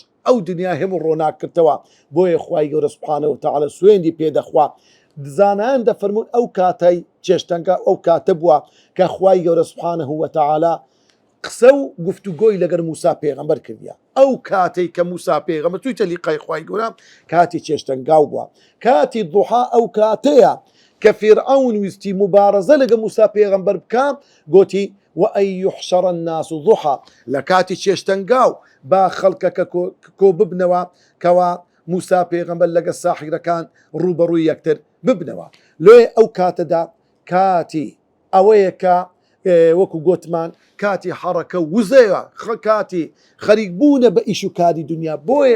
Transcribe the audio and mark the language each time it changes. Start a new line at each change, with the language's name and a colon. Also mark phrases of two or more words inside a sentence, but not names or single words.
Central Kurdish: ئەو دنیا هەموو ڕۆناک کردەوە بۆیە خوای گەورە
Arabic: سوبحانەهو وتەعالە
Central Kurdish: سوێندی پێدەخوا زانایان دەفەرمون ئەو کاتەی چێشتەنگا ئەو کاتە بووە کە خوای گەورە
Arabic: سوبحانەهو وتەعالە
Central Kurdish: قسە و گفتوگۆی لەگەر موسا پێغەمبەر کردیە ئەو کاتەی کە موسا پێغەمبەر توی تەلیقای خوای گەورە کاتی چێشتەنگاو بووە کاتی دوحا ئەو کاتەیە کە فیرعەون ویستی مبارەزە لەگە موسا پێغەمبەر بکە گوتی
Arabic: وأن يحشر الناس ضحى
Central Kurdish: لكاتي چێشتەنگاو با خەڵکەکە کۆ ببنەوە کەوا موسا پێغەمبەر لەگە ساحیرەکان ڕوبەڕووی یەکتر ببنەوە لێ ئەو کاتەدا کاتی ئەوەیە کە وەکو گوتمان کاتی حەڕەکە وزەیە کاتی خەریک بوونە بە ئیش و کاری دنیا بۆیە